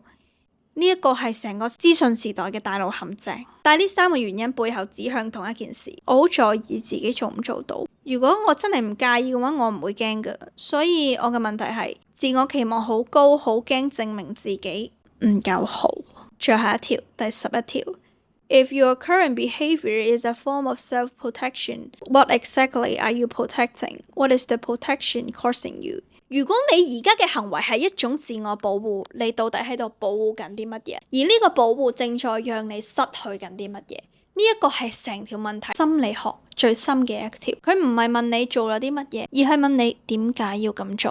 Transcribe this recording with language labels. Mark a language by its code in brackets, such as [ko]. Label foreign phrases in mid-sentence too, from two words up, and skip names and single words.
[yue] 呢一個係成個資訊時代嘅大腦陷阱。但係呢3個原因背後指向同一件事，我好在意自己做唔做到。如果我真係唔介意嘅話，我唔會驚㗎。所以我嘅問題係自我期望好高，好驚證明自己唔夠好。最後一條，第11 條。 [en] If your current behavior is a form of self-protection, what exactly are you protecting? What is the protection causing you? [yue] 如果你而家嘅行為係一種自我保護，你到底喺度保護緊啲乜嘢？而呢個保護正在讓你失去緊啲乜嘢？呢一個係成條問題心理學最深嘅一條。佢唔係問你做咗啲乜嘢，而係問你點解要咁做。